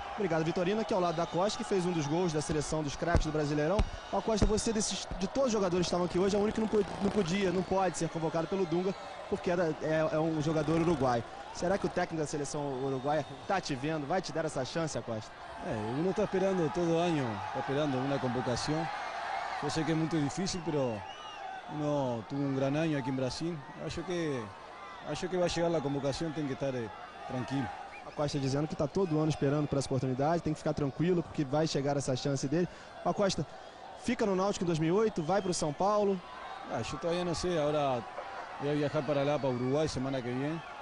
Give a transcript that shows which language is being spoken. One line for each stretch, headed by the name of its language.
Portuguese: Obrigado, Vitorino, aqui ao lado da Costa, que fez um dos gols da seleção dos craques do Brasileirão. Costa, você de todos os jogadores que estavam aqui hoje, é o único que não pode ser convocado pelo Dunga, porque é um jogador uruguaio. Será que o técnico da seleção uruguaia está te vendo, vai te dar essa chance, Costa?
Spanish: Uno está esperando todo año, está esperando una convocación. Yo sé que es muy difícil, pero uno tuvo un gran año aquí en Brasil.
Portuguese: Acho que vai chegar a convocação, tem que estar tranquilo. A Costa dizendo que está todo ano esperando por essa oportunidade, tem que ficar tranquilo porque vai chegar essa chance dele. A Costa fica no Náutico em 2008, vai para o São Paulo. Eu todavía não sei, agora vou viajar para lá, para Uruguai, semana que vem.